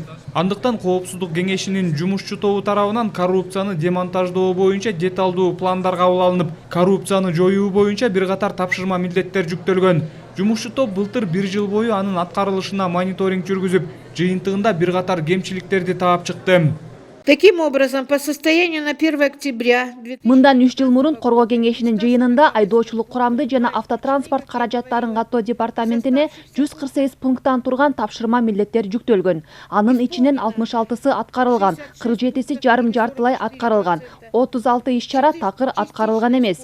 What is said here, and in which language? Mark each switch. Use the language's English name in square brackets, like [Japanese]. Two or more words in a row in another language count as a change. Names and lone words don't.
[Kyrgyz] Андыктан Коопсуздук кеңешинин жумушчу тобу тарабынан коррупцияны демонтаждоо боюнча деталдуу пландар кабыл алынып, коррупцияны жоюу боюнча бир катар тапшырма милдеттер жүктөлгөн. Жумушчу топ былтыр 1 жыл бою анын аткарылышына мониторинг жүргүзүп, жыйынтыгында бир катар кемчиликтерди таап чыкты. [Russian] Таким образом, по состоянию на 1 октября... [Kyrgyz] Мындан 3 жыл мурун Коргоо кеңешинин жыйынында айдоочулук курамды жана автотранспорт каражаттарын каттоо департаментине 148 пункттан турган тапшырма милдеттер жүктөлгөн. Анын ичинен 66сы аткарылган, 47си жарым-жартылай аткарылган, 36 иш-чара такыр аткарылган эмес.